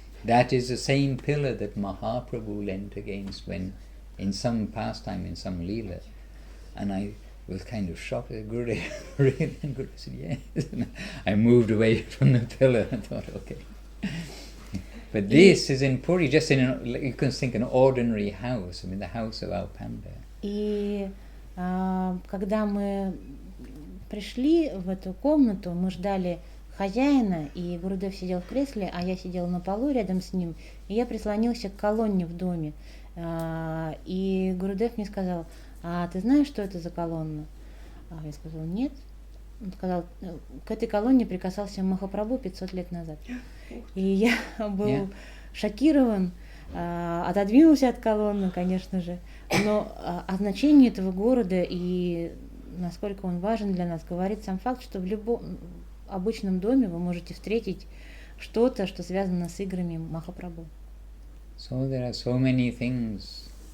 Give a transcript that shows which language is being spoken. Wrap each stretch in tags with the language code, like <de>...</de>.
<en>That is the same pillar that Mahaprabhu leant against when in some pastime, in some leela. And I was kind of shocked at Gurudev, really? And Gurudev said, yes. I moved away from the pillar and thought, okay. But this is in Puri, just you can think an ordinary house, I mean the house of our panda.</en> <ru>И когда мы пришли в эту комнату, мы ждали хозяина, и Гурудев сидел в кресле, а я сидела на полу рядом с ним, и я прислонился к колонне в доме. И Гурудев мне сказал, а ты знаешь, что это за колонна? Я сказала, нет. Он сказал, к этой колонне прикасался Махапрабху 500 лет назад. И я был шокирован, отодвинулся от колонны, конечно же, но о значении этого города и насколько он важен для нас, говорит сам факт, что в любом обычном доме вы можете встретить что-то, что связано с играми Махапрабху.</ru> <en>So there are so many things.</en>